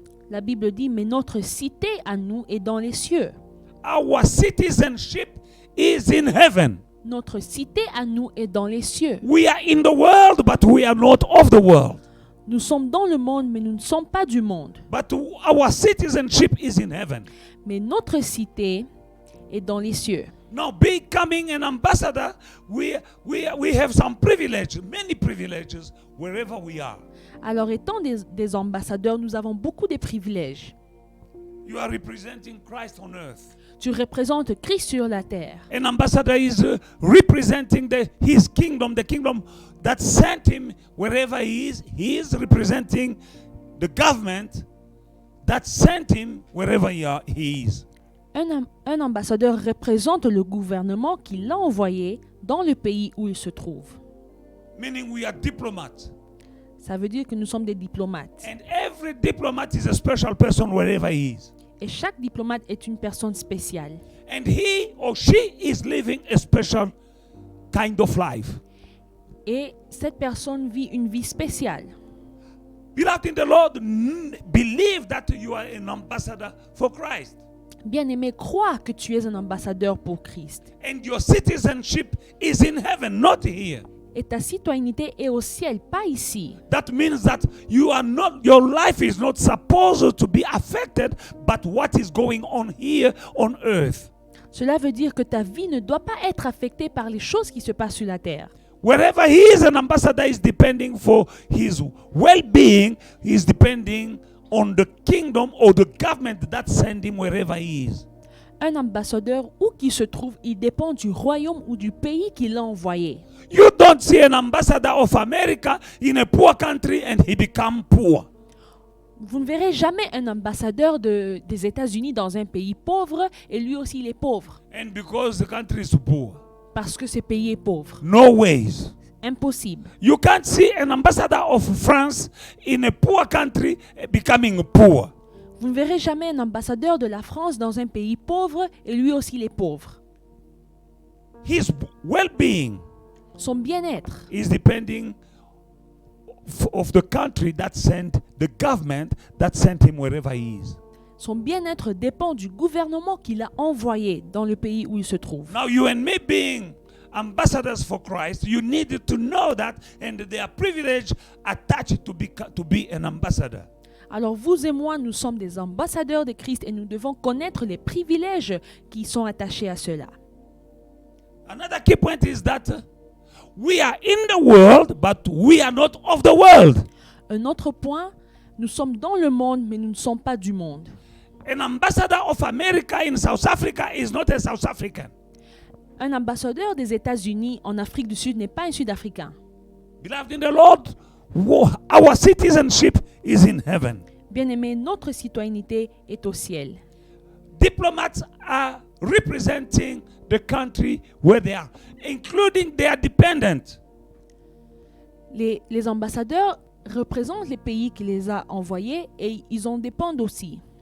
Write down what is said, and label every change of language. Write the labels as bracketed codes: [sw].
[fr] La Bible dit, mais notre cité à nous est dans les cieux. [en] Our citizenship is in heaven. [fr] Notre cité à nous est dans les cieux. [en] We are in the world, but we are not of the world. [fr] Nous sommes dans le monde, mais nous ne sommes pas du monde. [en] But our citizenship is in heaven. [fr] Mais notre cité est dans les cieux. [en] Now, becoming an ambassador, we have some privilege, many privileges, wherever we are. [fr] Alors, étant des ambassadeurs, nous avons beaucoup de privilèges. [en] You are representing Christ on earth. [fr] Tu représentes Christ sur la terre. [en] An ambassador is representing his kingdom, the kingdom that sent him wherever he is. He is representing the government that sent him wherever he is. [fr] Un ambassadeur représente le gouvernement qui l'a envoyé dans le pays où il se trouve. [en] Meaning we are diplomats. [fr] Ça veut dire que nous sommes des diplomates. [en] And every diplomat is a special person wherever he is. [fr] Et chaque diplomate est une personne spéciale. [en] And he or she is living a special kind of life. [fr] Et cette personne vit une vie spéciale. [en] Beloved in the Lord, believe that you are an ambassador for Christ. [fr] Bien-aimé, crois que tu es un ambassadeur pour Christ. [en] And your citizenship is in heaven, not here. [fr] Et ta citoyenneté est au ciel, pas ici. [en] That means that your life is not supposed to be affected by what is going on here on earth. [fr] Cela veut dire que ta vie ne doit pas être affectée par les choses qui se passent sur la terre. [en] Wherever he is an ambassador is depending for his well-being, he is depending on the kingdom or the government that sent him wherever he is. [fr] Un ambassadeur, où qu'il se trouve, il dépend du royaume ou du pays qui l'a envoyé. [en] You don't see an ambassador of America in a poor country and he become poor. [fr] Vous ne verrez jamais un ambassadeur des États-Unis dans un pays pauvre et lui aussi il est pauvre. [en] And because the country is poor. [fr] Parce que ce pays est pauvre. [en] No ways. [fr] Impossible. [en] You can't see an ambassador of France in a poor country becoming poor. [fr] Vous ne verrez jamais un ambassadeur de la France dans un pays pauvre et lui aussi il est pauvre. [en] His well-being [fr] Son bien-être [en] is depending of the country that sent the government that sent him wherever he is. [fr] Son bien-être dépend du gouvernement qui l'a envoyé dans le pays où il se trouve. [en] Now you and me being ambassadors for Christ, you need to know that, and there are privileges attached to be an ambassador. [fr] Alors vous et moi, nous sommes des ambassadeurs de Christ et nous devons connaître les privilèges qui sont attachés à cela. [en] Another key point is that we are in the world, but we are not of the world. [fr] Un autre point, nous sommes dans le monde, mais nous ne sommes pas du monde. [en] An ambassador of America in South Africa is not a South African. [fr] Un ambassadeur des États-Unis en Afrique du Sud n'est pas un Sud-Africain. [en] Beloved in the Lord, our citizenship is in heaven. [fr] Bien-aimé, notre citoyenneté est au ciel. [en] Diplomats are representing the country where they are, including their dependents. [fr] Les ambassadeurs représentent les pays qui les a envoyés et ils en dépendent aussi.